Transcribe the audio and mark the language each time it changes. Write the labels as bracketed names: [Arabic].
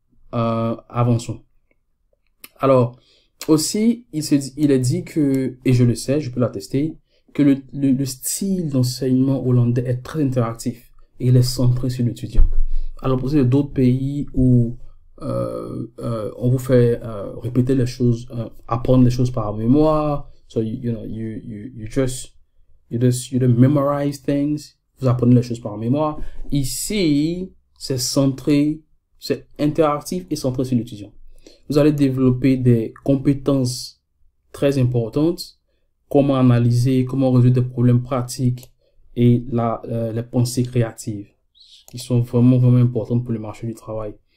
[French] Avançons. Alors, aussi, il est dit que, et je le sais, je peux l'attester, que le style d'enseignement hollandais est très interactif et il est centré sur l'étudiant. À l'opposé de d'autres pays où on vous fait répéter les choses, apprendre les choses par mémoire. [English] So you just memorize things. [French] Vous apprenez les choses par mémoire. Ici, c'est centré, c'est interactif et centré sur l'étudiant. Vous allez développer des compétences très importantes, comment analyser, comment résoudre des problèmes pratiques et les pensées créatives, qui sont vraiment, vraiment importantes pour le marché du travail.